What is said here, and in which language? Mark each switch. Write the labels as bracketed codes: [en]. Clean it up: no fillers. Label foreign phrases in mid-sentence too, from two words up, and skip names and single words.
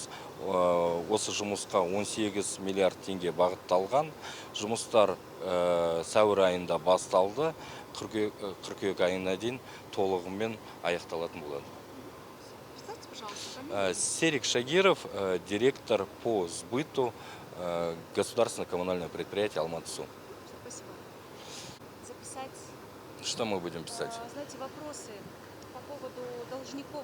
[kk] Осы жұмысқа 18 миллиард теңге бағытталған. Жұмыстар сәуір айында басталды, қыркүйек айына дейін толығымен аяқталатын болады. [ru] Серик Шагиров, директор по сбыту государственного коммунального предприятия Алматы-Су. Спасибо. Записать. Что мы будем писать? Знаете, вопросы по поводу должников.